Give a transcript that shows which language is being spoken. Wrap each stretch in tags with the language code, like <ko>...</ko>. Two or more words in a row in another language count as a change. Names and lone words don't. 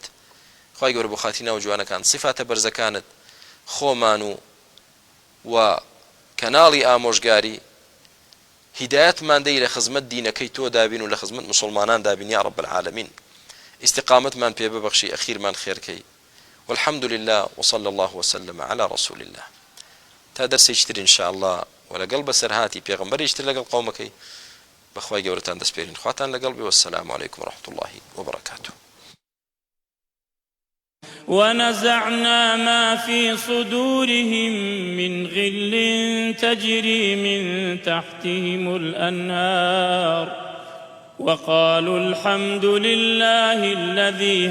<ckb>خوای گەورە بۆ خاتی ناو جوانەکان سیفاتە بەرزەکانت خۆمان و کەناڵی ئامۆژگاری هیدایەتمان دەی لە خزمەت دینەکەی تۆ دابین و لە خزمەت موسڵمانان دابین</ckb> <ar>یا رب العالمین.</ar> <ckb>استقامتمان پێ ببەخشی ئەخیرمان خێرکەی.</ckb> <ar>والحمد لله وصلى الله وسلم على رسول الله.</ar> <ckb>تا دەرسێکتر</ckb> <ar>إن شاء الله</ar> <ckb>ولەگەڵ بەسەرهاتی پێغەمبەرێکتر لەگەڵ قەومەکەی بەخوای گەورەتان دەسپێرین خواتان لەگەڵ بێ</ckb> <ar>والسلام عليكم ورحمة الله وبركاته. ونزعنا ما في صدورهم من غل تجري من تحتهم الأنهار وقالوا الحمد لله الذي</ar>